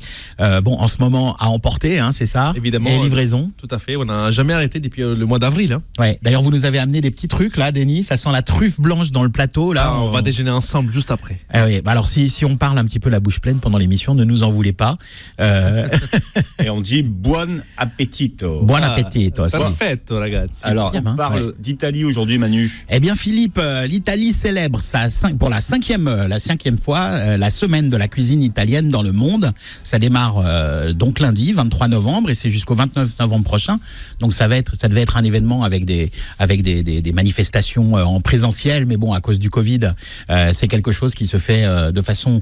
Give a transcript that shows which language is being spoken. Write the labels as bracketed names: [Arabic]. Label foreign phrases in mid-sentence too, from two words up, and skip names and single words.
[French] Bon, en ce moment à emporter, hein, c'est ça? Évidemment. Et livraison. Tout à fait. On n'a jamais arrêté depuis le mois d'avril. Hein. Ouais. D'ailleurs, vous nous avez amené des petits trucs là, Denis. Ça sent la truffe blanche dans le plateau là. On va déjeuner ensemble juste après. Ah oui. Bah alors si on parle un petit peu la bouche pleine pendant l'émission, ne nous en voulez pas. Et on dit [Italian] buon appetito. Buon appetito. Perfetto, ragazzi. [French] Alors, bien, on parle d'Italie aujourd'hui, Manu. Eh bien, Philippe, l'Italie célèbre pour la cinquième fois la semaine de la cuisine italienne dans le monde. Ça démarre donc lundi, 23 novembre, et c'est jusqu'au 29 novembre prochain. Donc ça devait être un événement avec des manifestations en présentiel, mais bon, à cause du Covid, c'est quelque chose qui se fait de façon.